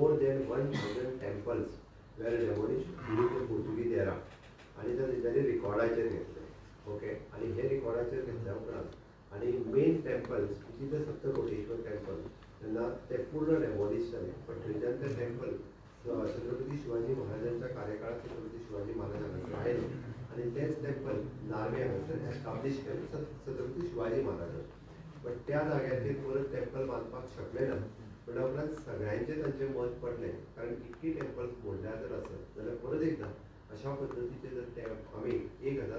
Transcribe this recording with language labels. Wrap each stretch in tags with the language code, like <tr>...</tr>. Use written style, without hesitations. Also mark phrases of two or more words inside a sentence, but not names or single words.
<en>more than 1000 temples were demolish due to Portuguese era</en> <kok>आणि त्यांनी रिकॉर्डाचेर घेतले. ओके, आणि हे रिकॉर्डाचेर घेतल्या उपरांत आणि</kok> <en>main temples which is the Saptakoteshwar temple</en> <kok>तेन्ना ते पूर्ण डेमोलिश जाले. पण थंयच्यान ते टेम्पल छत्रपती शिवाजी महाराजांच्या कार्यकाळात छत्रपती शिवाजी महाराज हांगासर आयले आणि तेच टेम्पल नार्वे हांगासर एस्टाब्लीश केलें छत्रपती शिवाजी महाराजान. पण त्या जाग्याचेर परत टेम्पल बांदपाक शकले ना. पण उपरांत सगळ्यांचें तांचें मत पडलें, कारण इतकी टेम्पल्स मोडल्या जर आसत जाल्यार परत एकदा अशा पद्दतीचे जर आमी 1000</kok>